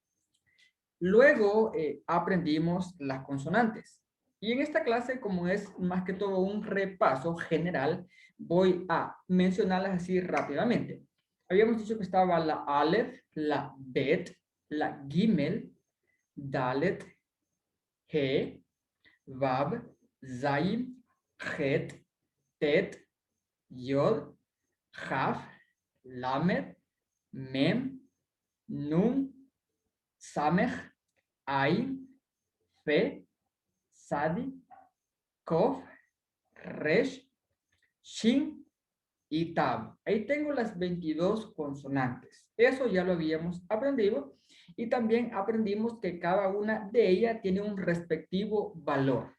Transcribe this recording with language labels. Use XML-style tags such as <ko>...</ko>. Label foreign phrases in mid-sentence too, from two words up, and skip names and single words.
<es>Luego aprendimos las consonantes. Y en esta clase, como es más que todo un repaso general, voy a mencionarlas así rápidamente. Habíamos dicho que estaba la Aleph, la Bet, la Gimel, Dalet, He, Vab, Zayin, Het, Tet, Yod, Jaf, Lamed, Mem, Nun, Samech, Ain, Fe, Sadi, Kof, Resh, Shin y Tab. Ahí tengo las 22 consonantes. Eso ya lo habíamos aprendido y también aprendimos que cada una de ellas tiene un respectivo valor.</es>